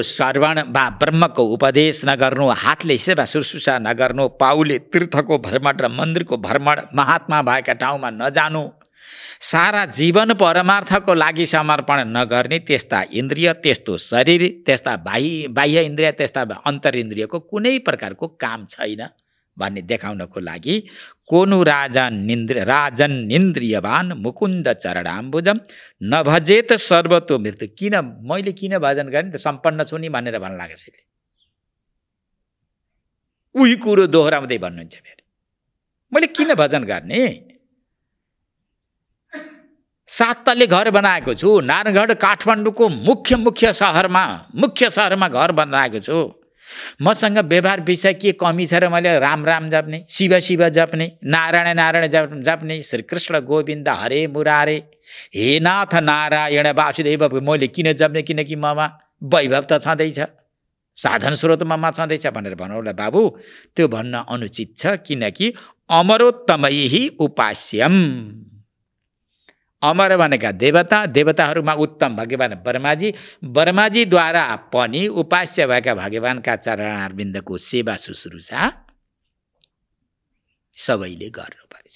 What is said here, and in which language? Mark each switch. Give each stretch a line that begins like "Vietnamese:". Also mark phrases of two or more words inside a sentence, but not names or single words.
Nepali: श्रवण वा ब्रह्मको उपदेश नगर्नु, हातले सेवा शुश्रूषा नगर्नु, पाउले तीर्थको भ्रमण र मन्दिरको भ्रमण, महात्मा भएका ठाउँमा नजानु, सारा जीवन परमार्थको लागि समर्पण नगर्ने त्यस्ता इन्द्रिय, त्यस्तो शरीर, त्यस्ता बाह्य इन्द्रिय, त्यस्ता अन्तरिन्द्रियको कुनै प्रकारको काम छैन भन्ने देखाउनको लागि
Sanskrit: कोनु राजन इन्द्रियवान मुकुन्द चरणाम्बुजम नभजेत सर्वतो मृत्यु।
Nepali: मैले किन भजन गरेँ त सम्पन्न छु नि भनेर भन्न लाग्छ। उही कुरो दोहोऱ्याउँदै भन्नुहुन्छ फेरि, मैले किन भजन गर्ने? 7 तल्ले घर बनाएको छु, नारायणगढ काठमाडौँको मुख्य सहरमा घर बनाएको छु। मसँग व्यवहार विषय के कमी छ र मैले राम राम जप्ने, शिव शिव जप्ने, नारायण नारायण जप्ने, श्रीकृष्ण गोविन्द हरे मुरारे, हे नाथ नारायण वासुदेव मैले किन जप्ने? किनकि ममा वैभव त छँदैछ, साधन स्रोत ममा छँदैछ भनेर भनौँला बाबु, त्यो भन्न अनुचित छ। किनकि
Sanskrit: अमरोत्तमैहि उपास्यम,
Nepali: अमर भनेका देवता, देवताहरूमा उत्तम भगवान ब्रह्माजीद्वारा पनि उपास्य भएका भगवानका चरणारविन्दको सेवा शुश्रूषा सबैले गर्नुपर्छ।